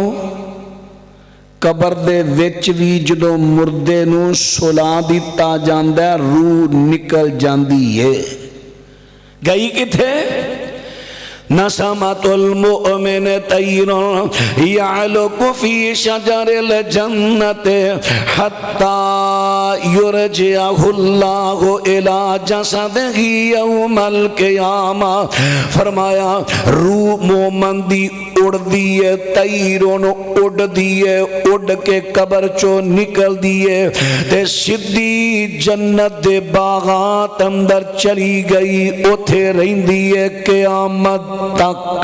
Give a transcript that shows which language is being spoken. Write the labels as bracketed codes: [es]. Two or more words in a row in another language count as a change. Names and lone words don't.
[pa] قبر دے وچ وی جدوں مردے نوں سلا دتا جاندا ہے، روح نکل جاندی ہے. گئی کتھے? [ar] نسمة المؤمن طائر يعلق في شجر الجنة حتى يرجعه الله إلى جسده يوم القيامة. [pa] فرمایا روح مومن دی اڈدی ہے، طائر اڈدی ہے، اڈ کے قبر چوں نکلدی ہے تے سدھی جنت دے باغات اندر چلی گئی، اوتھے رہندی ہے قیامت تک.